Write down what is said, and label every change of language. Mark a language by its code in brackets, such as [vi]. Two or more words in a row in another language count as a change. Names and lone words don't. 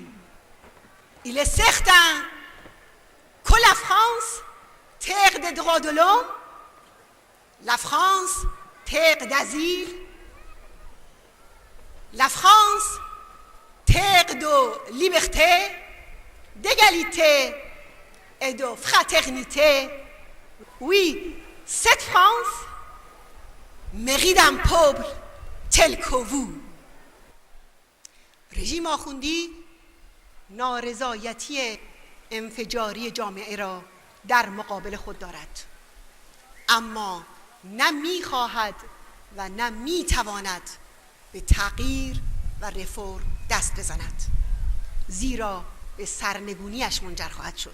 [fr] Il est certain que la France, terre des droits de l'homme, la France, terre d'asile, la France, terre de liberté, d'égalité et de fraternité. Oui, cette France mérite un peuple tel que vous. [fa] رژیم آخوندی نارضایتی انفجاری جامعه را در مقابل خود دارد، اما نه می‌خواهد و نه می‌تواند به تغییر و رفرم دست بزند، زیرا به سرنگونیش منجر خواهد شد.